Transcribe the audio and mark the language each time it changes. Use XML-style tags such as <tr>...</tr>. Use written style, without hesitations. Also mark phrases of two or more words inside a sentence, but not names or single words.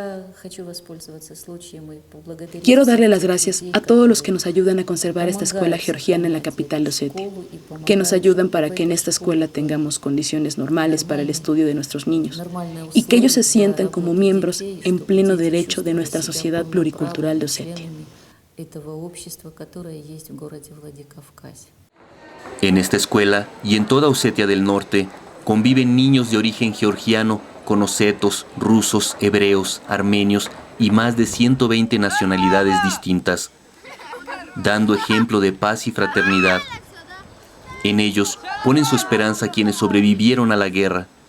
<es>Quiero darle las gracias a todos los que nos ayudan a conservar esta escuela georgiana en la capital de Osetia, que nos ayudan para que en esta escuela tengamos condiciones normales para el estudio de nuestros niños y que ellos se sientan como miembros en pleno derecho de nuestra sociedad pluricultural de Osetia.</es> <ru>этого общества, которое есть в городе Владикавказе.</ru> <es>En esta escuela y en toda Osetia del Norte conviven niños de origen georgiano con osetos, rusos, hebreos, armenios y más de 120 nacionalidades distintas, dando ejemplo de paz y fraternidad. En ellos ponen su esperanza quienes sobrevivieron a la guerra.</es>